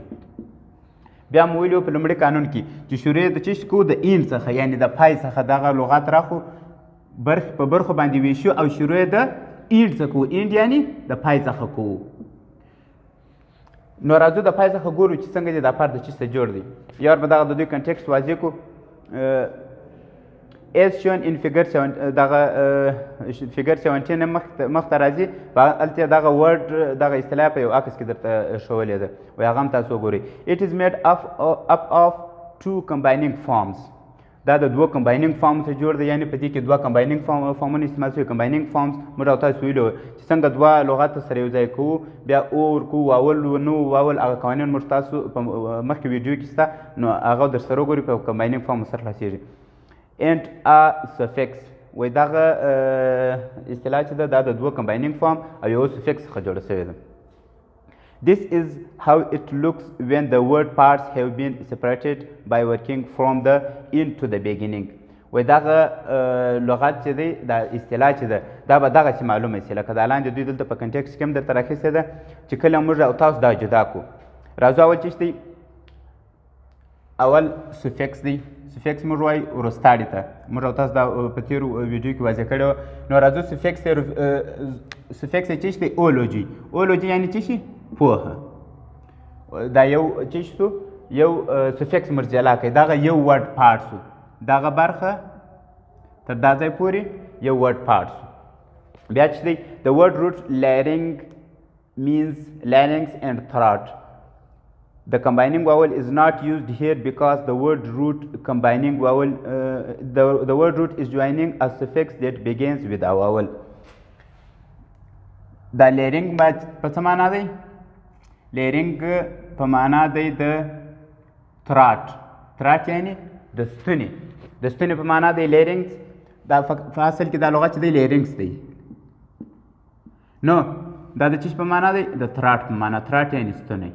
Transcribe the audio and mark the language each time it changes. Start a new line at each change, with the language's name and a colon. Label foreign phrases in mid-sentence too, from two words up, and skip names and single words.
Pashto: بیا مو ویلي په لومړي قانون کې چې شروع د چیش کو د این څخه یعنې د پای څخه دغه لغات راخو په برخو باندې ویشو او شروع د اینډ څخه کوو، اینډ یعنې د پای څخه کوو. نو راځو د پای څخه ګورو چې څنګه دی دا پارت د چی څخه جوړ دی. یار به دغه د دوی کنټیکسټ واضح کړو.
English: as shown in figure 17
Pashto: دغه فیګر 17 مخته راځي هلته دغه ورډ دغه اصطلاح په یو عکس کې درته ښولې ده وایي هغه هم تاسو وګورئ.
English: it is made up of two combining forms.
Pashto: دا د دوه
English: combining form
Pashto: څخه جوړ دی، یعنې په دې کې دوه کمباینینګ فارمونه استعمال شوي.
English: combining forms
Pashto: موږ او تاسو ویلي وو چې څنګه دوه لغات سره یو ځای کوو بیا او ورکوو واول نو واول هغه قوانین موږ تاسو په مخکې ویډیو کې شته نو هغه در سره وګورئ په
English: combining form
Pashto: سره خلاصېږي.
English: and a suffix
Pashto: وایي دغه اصطلاح چې ده دا د دوه
English: combining form
Pashto: او یو سفکس څخه جوړه شوې ده.
English: This is how it looks when the word parts have been separated by working from the end to the beginning.
Pashto: وایي دغه لغات چې دی دا اصطلاح چې ده دا به دغسې معلومه شي لکه دا لاندې دوی دلته په کنټیکسټ کې هم درته راخیستې ده چې کله موږ او تاسو دا جدا کړو. راځو اول چیش دی اول سفکس دی. سفکس موږ وایي وروستاړي ته موږ او تاسو دا په تېرو ویډیو کې واضح کړی وه. نو راځو سفکس یې چی شي دی اولوجي. اولوجي یعنې چی شي پوهه. دا یو چی شو یو سفکس موږ جلا کوي دغه یو
English: word part
Pashto: شو دغه برخه تر دا ځای پورې یو
English: word part
Pashto: شو. بیا چې دی
English: the word root larynx means larynx and throat. The combining vowel is not used here because the word root combining vowel the word root is joining a suffix that begins with a vowel.
Pashto: دا larynx په څه معنا دی؟ larynx په معنا دی د throat. throat یعنې د ستوني. د ستوني په معنا دی larynx. دا په اصل کې دا لغت چې دی larynx دی. نو دا د چیش په معنا دی؟ د throat په معنا. throat یعنې ستونی.